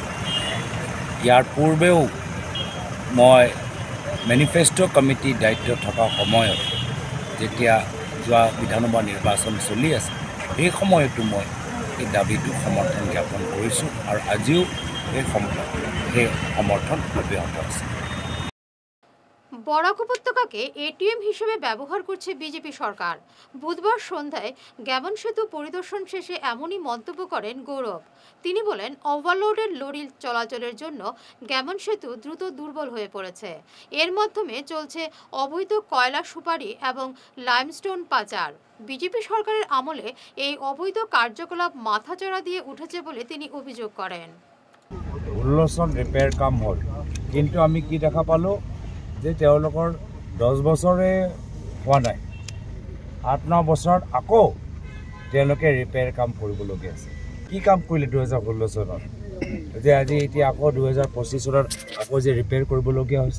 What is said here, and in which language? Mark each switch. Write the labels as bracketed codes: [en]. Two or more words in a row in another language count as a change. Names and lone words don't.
[as] ইয়াৰ পূৰ্বেও মই মেনিফেষ্টো কমিটিৰ দায়িত্ব থকা সময়ত, যেতিয়া যোৱা বিধানসভা নিৰ্বাচন চলি আছে, সেই সময়তো মই এই দাবীটো সমৰ্থন জ্ঞাপন কৰিছোঁ আৰু আজিও সেই সমৰ্থন অব্যাহত আছে। [bn] বরাক উপত্যকাকে এটিএম হিসেবে ব্যবহার করছে বিজেপি সরকার। বুধবার সন্ধ্যায় গ্যামন সেতু পরিদর্শন শেষে এমনই মন্তব্য করেন গৌরব। তিনি বলেন, ওভারলোডের লরি চলাচলের জন্য গ্যামন সেতু দ্রুত দুর্বল হয়ে পড়েছে। এর মাধ্যমে চলছে অবৈধ কয়লা সুপারি এবং লাইমস্টোন পাচার। বিজেপি সরকারের আমলে এই অবৈধ কার্যকলাপ মাথাচাড়া দিয়ে উঠেছে বলে তিনি অভিযোগ করেন। [as] 16 রিপেয়ার কাম হল, কিন্তু আমি কি দেখা পালো যে তেওঁলোকৰ 10 বছৰে হোৱা নাই, 8-9 বছৰত আকৌ তেওঁলোকে ৰিপেয়াৰ কাম কৰিবলগীয়া আছে। কি কাম কৰিলে 2016 চনত, যে আজি এতিয়া আকৌ 2025 চনত আকৌ যে ৰিপেয়াৰ কৰিবলগীয়া হৈছে।